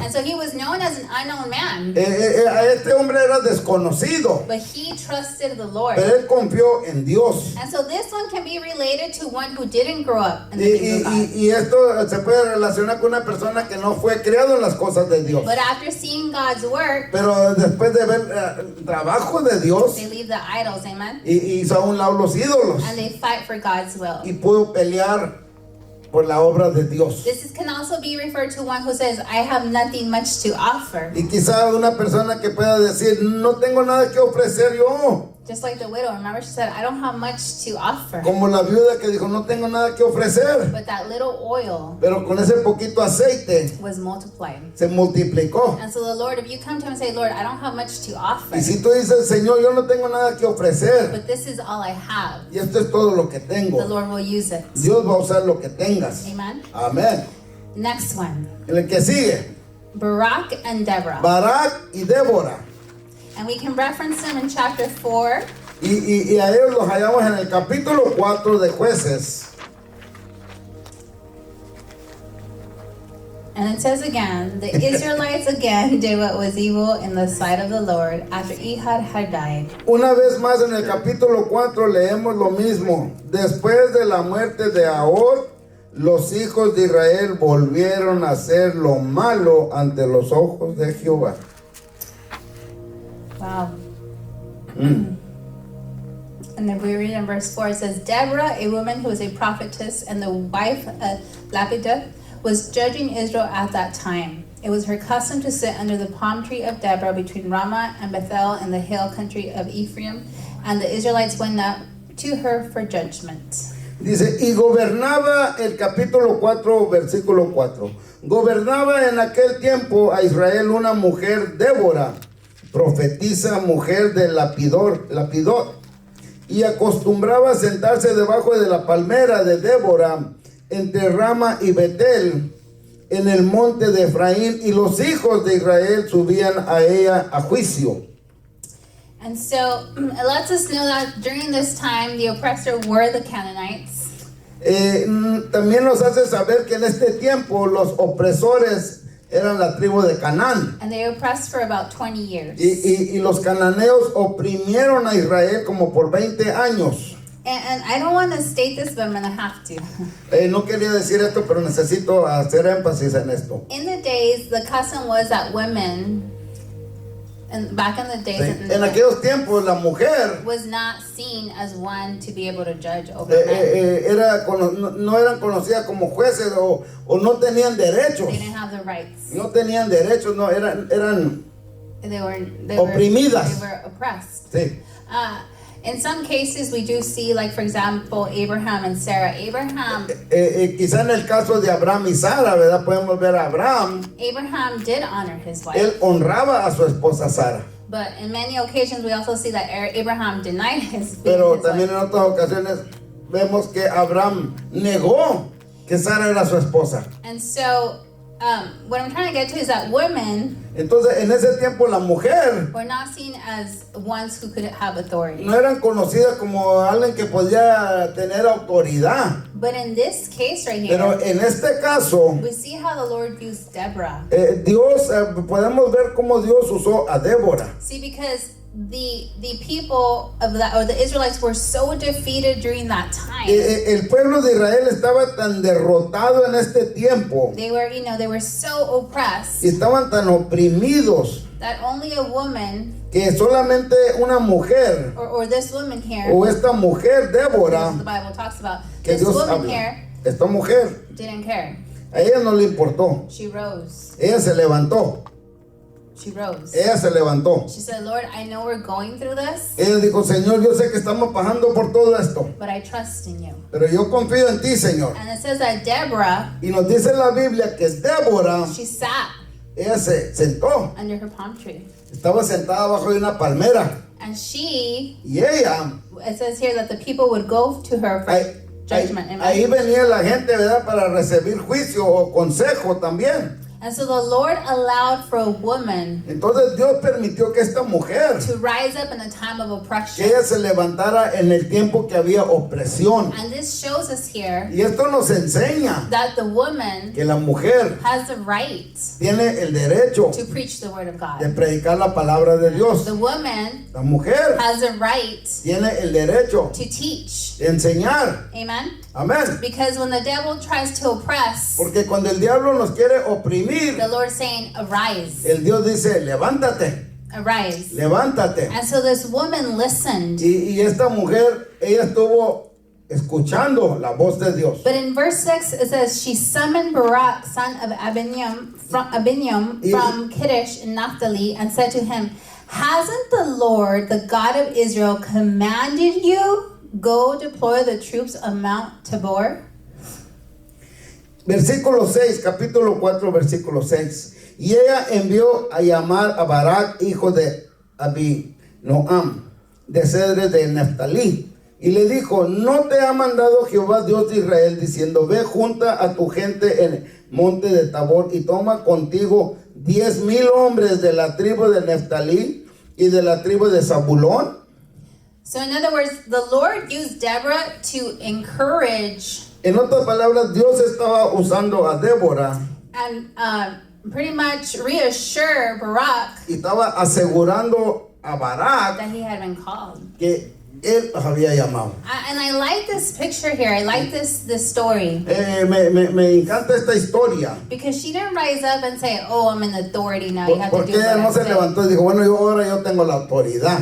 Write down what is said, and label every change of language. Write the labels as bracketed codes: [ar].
[en] And so he was known as an unknown man, [es] A este hombre era desconocido, [en] but he trusted the Lord. [es] pero él confió en Dios. [en] And so this one can be related to one who didn't grow up in the [es] Y, [en] things of [es] y- [en] God. [es] y esto se puede relacionar con una persona que no fue criado en las cosas de Dios. [en] But after seeing God's work, [es] Pero después de ver el trabajo de Dios, [en] they leave the idols, amen? [es] y hizo a un lado los ídolos [en] And they fight for God's will. [es] y pudo pelear por la obra de Dios. [en] Can also be referred to one who says, I have nothing much to offer. [es] Y quizá una persona que pueda decir, no tengo nada que ofrecer yo. [en] Just like the widow, remember she said, I don't have much to offer. [es] Como la viuda que dijo, no tengo nada que ofrecer. [en] But that little oil [es] Pero con ese poquito aceite [en] was multiplied. [es] se multiplicó. [en] And so the Lord, if you come to him and say, Lord, I don't have much to offer, [es] Y si tú dices, Señor, yo no tengo nada que ofrecer, [en] but this is all I have, [es] y esto es todo lo que [en] the [es] tengo, [en] Lord will use it. [es] Dios va a usar lo que tengas. [en] Amen. [es] Amén. [en] Next one, [es] En el que sigue, [en] Barak and Deborah. [es] Barak y Débora. [en] And we can reference them in chapter 4. [es] Y a ellos los hallamos en el capítulo 4 de Jueces. [en] And it says again, the Israelites again did what was evil in the sight of the Lord after Ehud had died. [es] Una vez más en el capítulo 4 leemos lo mismo. Después de la muerte de Ahor, los hijos de Israel volvieron a hacer lo malo ante los ojos de Jehová. [en] Wow. And then we read in verse 4, it says, Deborah, a woman who was a prophetess and the wife of Lapidoth, was judging Israel at that time. It was her custom to sit under the palm tree of Deborah between Ramah and Bethel in the hill country of Ephraim, and the Israelites went up to her for judgment. [es] Dice, y gobernaba el capítulo 4, versículo 4. Gobernaba en aquel tiempo a Israel una mujer, Débora, profetisa, mujer de Lapidot, y acostumbraba a sentarse debajo de la palmera de Débora, entre Rama y Betel, en el monte de Efraín, y los hijos de Israel subían a ella a juicio. [en] And so it lets us know that during this time, the oppressor were the Canaanites. [es] También nos hace saber que en este tiempo los opresores eran la tribu de Canaán. [en] And they oppressed for about 20 years. [es] Y los cananeos oprimieron a Israel como por 20 años. [en] And I don't want to state this, but I'm going to have to. [es] No quería decir esto, pero necesito hacer énfasis en esto. [en] In the days, the custom was that women, and back in the days, [es] Sí. En aquellos tiempos la mujer [en] was not seen as one to be able to judge over men. [es] no eran conocidas como jueces o no tenían derechos. [en] They didn't have the rights. [es] No tenían derechos, no eran [en] They were [es] Oprimidas. [en] They were oppressed. [es] sí. [en] In some cases, we do see, like for example, Abraham and Sarah. [es] Abraham Quizá en el caso de Abraham y Sara, ¿verdad? Podemos ver a Abraham, [en] did honor his wife, [es] él honraba a su esposa Sara. [en] But in many occasions, we also see that Abraham denied his being [es] Pero [en] his [es] también [en] wife. [es] en otras ocasiones vemos que Abraham negó que Sara era su esposa. [en] And so, what I'm trying to get to is that women [es] Entonces, en ese tiempo la mujer [en] were not seen as ones who could have authority. [es] no eran conocidas como alguien que podía tener autoridad. [en] But in this case right [es] Pero [en] here, [es] en este caso, [en] we see how the Lord used Deborah. [es] Dios, podemos ver cómo Dios usó a Débora. [en] See, because the people of that, or the Israelites, were so defeated during that time. [es] El pueblo de Israel estaba tan derrotado en este tiempo [en] They were, they were so oppressed [es] y estaban tan oprimidos [en] that only a woman, [es] que solamente una mujer [en] or this woman here, [es] o esta mujer [en] this [es] Débora, [en] the Bible talks about, [es] que [en] this [es] Dios [en] woman [es] habla, [en] here [es] esta mujer, [en] didn't care. [es] a ella no le importó, [en] She rose. [es] ella se levantó, [en] She rose. [es] ella se levantó. [en] She said, Lord, I know we're going through this, [es] Ella dijo, Señor, yo sé que estamos pasando por todo esto, [en] but I trust in you. [es] pero yo confío en ti, Señor. [en] And it says that Deborah, [es] Y nos dice en la Biblia que Débora, [en] she sat [es] ella se sentó, [en] under her palm tree. [es] estaba sentada bajo de una palmera [en] And she, [es] y ella, [en] it says here that the people would go to her for judgment. Amen. [es] ahí venía la gente, ¿verdad? Para recibir juicio o consejo también. [en] And so the Lord allowed for a woman [es] Entonces Dios permitió que esta mujer, [en] to rise up in a time of [es] que [en] oppression. [es] ella se levantara en el tiempo que había opresión. [en] And this shows us here [es] Y esto nos enseña [en] that the woman [es] que la mujer [en] has the right [es] tiene el derecho [en] to preach the word of [es] de [en] God. [es] predicar la palabra de Dios. [en] The woman [es] La mujer [en] has the right [es] tiene el derecho [en] to teach. [es] de enseñar. [en] Amen. [es] Amén. [en] Because when the devil tries to oppress, [es] Porque cuando el diablo nos quiere oprimir, [en] the Lord's saying, arise, [es] el Dios dice, levántate, [en] arise. [es] levántate. [en] And so this woman listened. [es] Y esta mujer, ella estuvo escuchando la voz de Dios. [en] But in verse 6, it says, she summoned Barak, son of Abiniam from Kiddush in Naphtali, and said to him, hasn't the Lord, the God of Israel, commanded you, go deploy the troops of Mount Tabor? [es] Versículo 6, capítulo 4, versículo 6. Y ella envió a llamar a Barak, hijo de Abinoam, de Cedres de Neftalí, y le dijo, ¿no te ha mandado Jehová Dios de Israel, diciendo, ve junta a tu gente en el monte de Tabor y toma contigo 10,000 hombres de la tribu de Neftalí y de la tribu de Zabulón? [en] So in other words, the Lord used Deborah to encourage [es] En otras palabras, Dios estaba usando a Débora [en] and pretty much reassure Barak [es] y estaba asegurando a Barak [en] that he had been called. [es] que él los había llamado. [en] And I like this picture here. I like this story. [es] Me encanta esta historia. [en] Because she didn't rise up and say, oh, I'm in authority now. You have to [es] Porque [en] do [es] ella no [en] what [es] se [en] I say. [es] levantó y dijo, bueno, ahora yo tengo la autoridad.